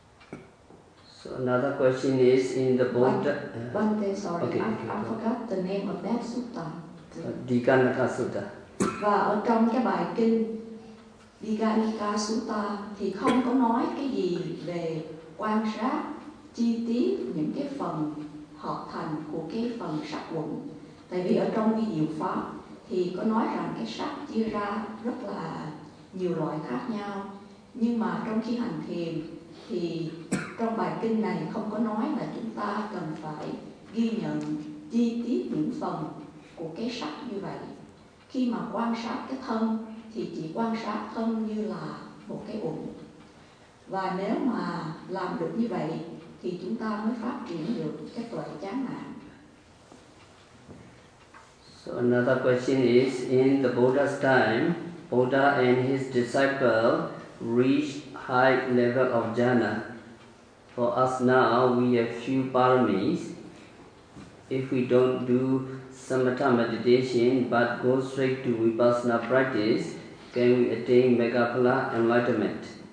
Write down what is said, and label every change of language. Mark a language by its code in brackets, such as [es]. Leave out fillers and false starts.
[en] so another question is in the Buddha. One day, sorry, okay, I forgot the name of that sutta. Digandaka Sutta. [vi] Và ở trong cái bài kinh Digandaka Sutta thì không có nói cái gì về quan sát chi tiết những cái phần hợp thành của cái phần sắc quẩn. Tại vì ở trong cái diệu pháp thì có nói rằng cái sắc chia ra rất là nhiều loại khác nhau. Nhưng mà trong khi hành thiền thì trong bài kinh này không có nói là chúng ta cần phải ghi nhận chi tiết những phần của cái sắc như vậy. Khi mà quan sát cái thân thì chỉ quan sát thân như là một cái uẩn. Và nếu mà làm được như vậy thì chúng ta mới phát triển được cái tuệ chán nản. [en] So another question is, in the Buddha's time, Buddha and his disciple reached high level of jhana. For us now, we have few paramis. If we don't do samatha meditation but go straight to vipassana practice, can we attain megaphala enlightenment?